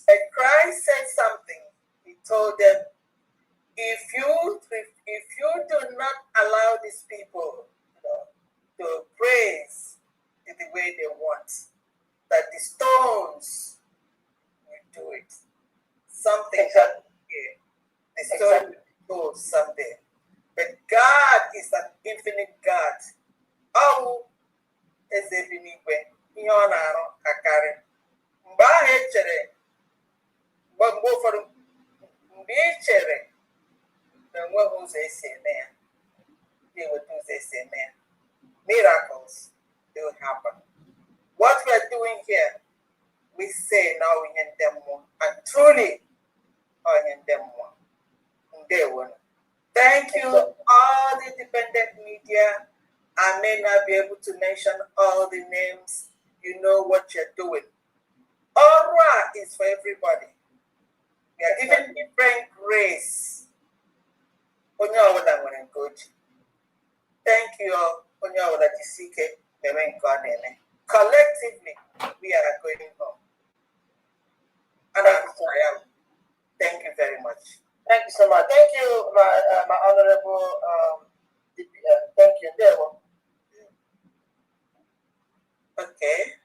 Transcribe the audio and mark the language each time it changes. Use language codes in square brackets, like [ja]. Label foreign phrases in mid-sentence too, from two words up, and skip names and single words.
[en] And Christ said something. He told them, if you do not allow these people to praise in the way they want, that the stones will do it. Something happened here. The story will be told someday. But God is an infinite God. [ig] Oh, eze bi n'igwe, ihe ọ na-arụ akarị. Mgbe ahụ echere, mgbe ụfọdụ, mgbe ị chere na enweghị ụzọ esi eme ya, ga-eweta ụzọ esi eme ya. [en] Miracles will happen. What we are doing here, we say now in them more, and truly in them more. Thank you, all the independent media. I may not be able to mention all the names. You know what you're doing. Aura is for everybody. We are given different grace. [ig] onye ọbụla nwere nke o ji. [en] Thank you [ig] onye ọbụla jisi ike mere nke ọ na-eme. [en] Collectively we are going home. And thank you very much. Thank you so much. Thank you, my honorable DPM. Thank you. There. Okay.